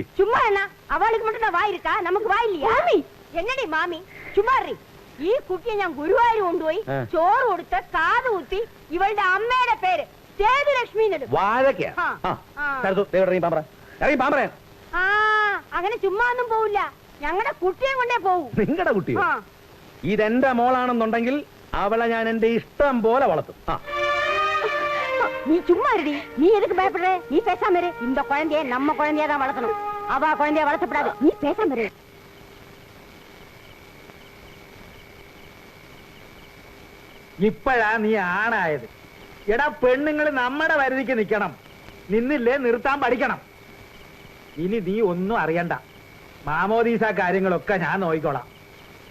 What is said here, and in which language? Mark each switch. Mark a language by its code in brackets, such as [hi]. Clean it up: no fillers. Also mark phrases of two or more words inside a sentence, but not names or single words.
[ml] ചുമ്മാ എന്നാ അവൾക്ക് மட்டும் വായിരിക്കാ, നമുക്ക് വായില്ല. എന്നടി മാമി, ചുമ്മാ ഈ കുട്ടിയെ ഞാൻ ഗുരുവായൂർ കൊണ്ടുപോയി ചോറ് കൊടുത്ത് കാത് കുത്തി ഇവളുടെ അമ്മയുടെ പേര് സേതുലക്ഷ്മി. അങ്ങനെ ചുമ്മാ ഒന്നും പോവില്ല. ഞങ്ങളുടെ കുട്ടിയെ കൊണ്ടേ പോവും. നിങ്ങളുടെ കുട്ടിയോ? ഇതെന്റെ മോളാണെന്നുണ്ടെങ്കിൽ അവളെ ഞാൻ എന്റെ ഇഷ്ടം പോലെ വളർത്തും. [ta] நீ சும்மா இருடி. நீ எதுக்கு பயப்படுற? நீ பேசாம இரு. இந்த குழந்தைய நம்ம குழந்தையா தான் வளர்க்கணும். அவ குழந்தைய வளர்த்தப்படாது. நீ பேசாம இரு. [ml] ഇപ്പോഴാ നീ ആണായത്. എടാ, പെണ്ണുങ്ങൾ നമ്മുടെ വരുതിക്ക് നിൽക്കണം. നിന്നില്ലേ നിർത്താൻ പഠിക്കണം. ഇനി നീ ഒന്നും അറിയണ്ട. മാമോദീസ കാര്യങ്ങളൊക്കെ ഞാൻ നോക്കിക്കോളാം.